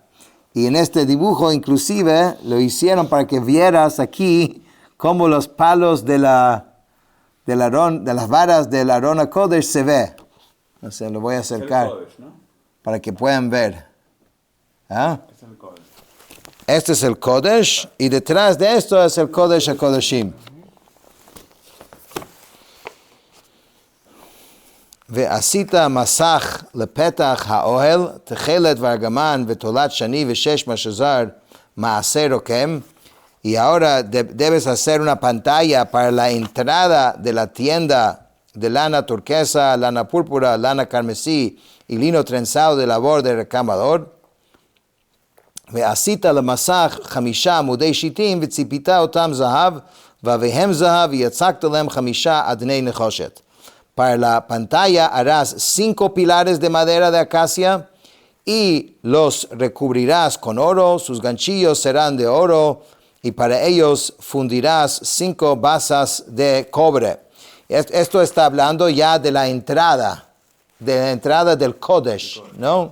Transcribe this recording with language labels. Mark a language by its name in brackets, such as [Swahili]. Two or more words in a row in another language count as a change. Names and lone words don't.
[Spanish] Y en este dibujo inclusive lo hicieron para que vieras aquí cómo los palos de las varas del Aarón HaKodesh se ve. O sea, lo voy a acercar para que puedan ver. ¿Ah? Este es el Kodesh y detrás de esto es el Kodesh HaKodashim. [Hebrew] ועשית מסך לפתח האוהל, תכלת וארגמן ותולת שני ושש משזר מעשה רוקם. [Spanish] Y ahora debes hacer una pantalla para la entrada de la tienda de lana turquesa, lana púrpura, lana carmesí y lino trenzado de labor de recamador. [Hebrew] ועשית למסך 5 עמודי שיטים וציפית אותם זהב, ואביהם זהב, ויצקת להם 5 אדני נחושת. [Spanish] Para la pantalla harás 5 pilares de madera de acacia y los recubrirás con oro, sus ganchillos serán de oro y para ellos fundirás 5 basas de cobre. Esto está hablando ya de la entrada del Kodesh, ¿no?